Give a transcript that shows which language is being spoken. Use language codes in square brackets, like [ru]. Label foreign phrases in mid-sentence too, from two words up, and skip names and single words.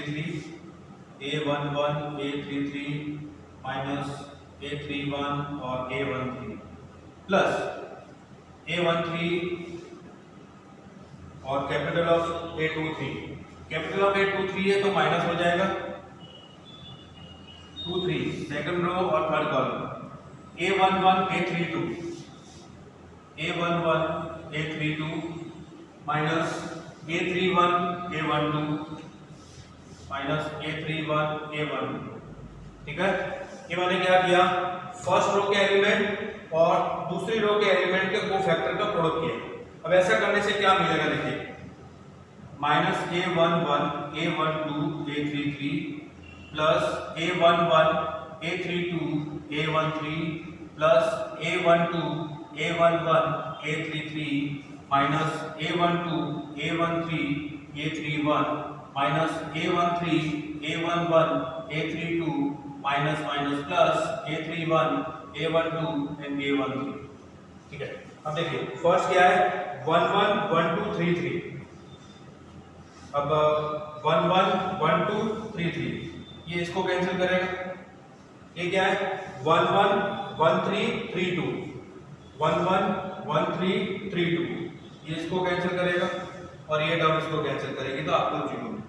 [hi] a33 माइनस a31 और a13 प्लस a13 और [en] capital of [hi] a23, [en] capital of [hi] a23 है तो माइनस हो जाएगा [en] 23 second row और third column a11 a32 minus a31 a12 minus a31 a12। [hi] ठीक है, ये मैंने क्या किया, [en] first row [hi] के एलिमेंट और दूसरी रो के एलिमेंट के कोफैक्टर का प्रोडक्ट किया। अब ऐसा करने से क्या मिलेगा, देखिए माइनस a11 a12 a33 प्लस a11 a32 a13 प्लस a12 a11 a33 माइनस a12 a13 a31 माइनस a13 a11 a32 [en] minus minus plus [hi] a31 a12 एंड a13। ठीक है, अब देखिए फर्स्ट क्या है 1 1 1 2 3 3, अब 1 1 1 2 3 3 ये इसको कैंसिल करेगा, ये क्या है 1 1 1 3 3 2 1 1 1 3 3 2 ये इसको कैंसिल करेगा और ये टर्म इसको कैंसिल करेगी तो आपको 0।